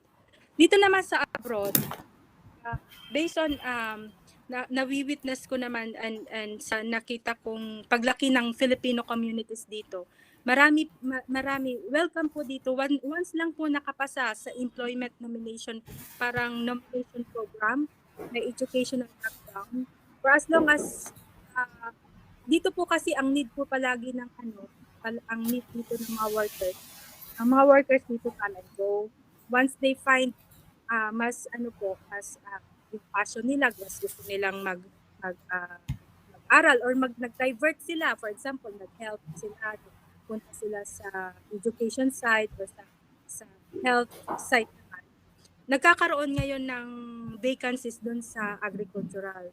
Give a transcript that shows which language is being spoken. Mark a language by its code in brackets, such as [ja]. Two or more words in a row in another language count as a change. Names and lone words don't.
[tl] Dito naman sa abroad, [en] based on [tl] nawi-witness ko naman and sa nakita kong paglaki ng [en] Filipino communities [tl] dito, marami welcome po dito once lang po nakapasa sa [en] employment nomination, [tl] parang [en] nomination program, [tl] may [en] educational background for as long as [tl] dito po kasi ang need po palagi ng ang need dito ng mga workers. Ang mga workers dito [en] come and go. Once they find [tl] mas mas yung passion nila, mas gusto nilang mag-aral or nag-divert sila. [en] For example, [tl] nag-health sila, punta sila sa [en] education side [tl] or sa [en] health side [tl] naman. Nagkakaroon ngayon ng vacancies doon sa agricultural.